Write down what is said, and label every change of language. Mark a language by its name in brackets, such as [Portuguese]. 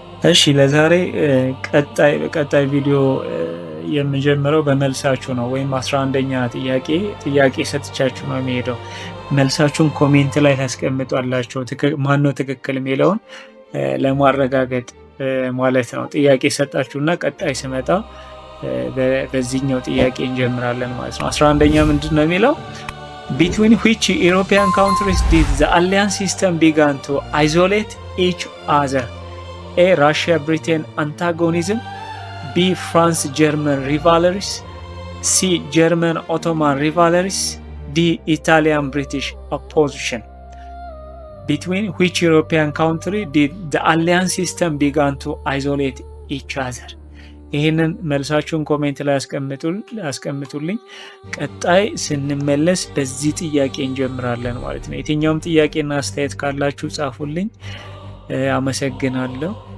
[Amharic] እሺ ለዛሬ ቀጣይ ቪዲዮ የምጀምረው በመልሳችሁ ነው፣ ወይም 11ኛ ጥያቄ ሰጥቻችሁ ነው የሚሄደው። መልሳችሁን ኮሜንት ላይ ታስቀምጧላችሁ፣ ማነው ትክክል የሚለውን ለማረጋገጥ ማለት ነው። ጥያቄ ሰጣችሁና ቀጣይ ስመጣ በዚህኛው ጥያቄ እንጀምራለን ማለት ነው። 11ኛ ምንድን ነው የሚለው? [English] Between which European countries did the alliance system began to isolate each other? A. Russia-Britain antagonism, B. France-German rivalries, C. German-Ottoman rivalries, D. Italian-British opposition. Between which European country did the alliance system began to isolate each other? [Amharic] ይህንን መልሳችሁን ኮሜንት ላይ አስቀምጡልኝ። ቀጣይ ስንመለስ በዚህ ጥያቄ እንጀምራለን ማለት ነው። የትኛውም ጥያቄና አስተያየት ካላችሁ ጻፉልኝ። አመሰግናለሁ።